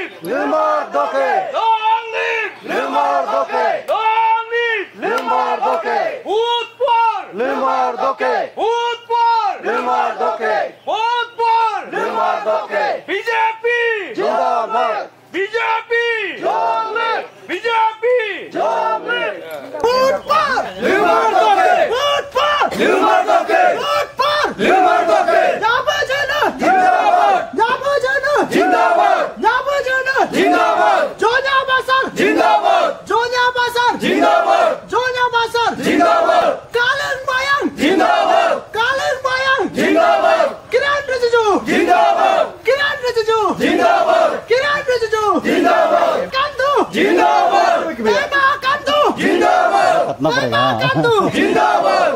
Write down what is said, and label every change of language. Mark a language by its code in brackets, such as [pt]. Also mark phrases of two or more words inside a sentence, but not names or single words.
[hi] बीजेपी जिंदाबाद, बीजेपी बीजेपी वोट पर लिमर दोके, वोट पर लिमर दोके, वोट पर लिमर दोके, जाबजना जिंदाबाद, जाबजना जिंदाबाद, जाबजना जिंदाबाद, जोन्या बासर जिंदाबाद, जोन्या बासर जिंदाबाद, जोन्या बासर जिंदाबाद, कालन बायंग जिंदाबाद, कालन बायंग जिंदाबाद, किरण रिजिजू जिंदाबाद, किरण रिजिजू जिंदाबाद, किरण रिजिजू जिंदाबाद, कंदू जिंदाबाद, पेमा कंदू जिंदाबाद, पेमा कंदू जिंदाबाद।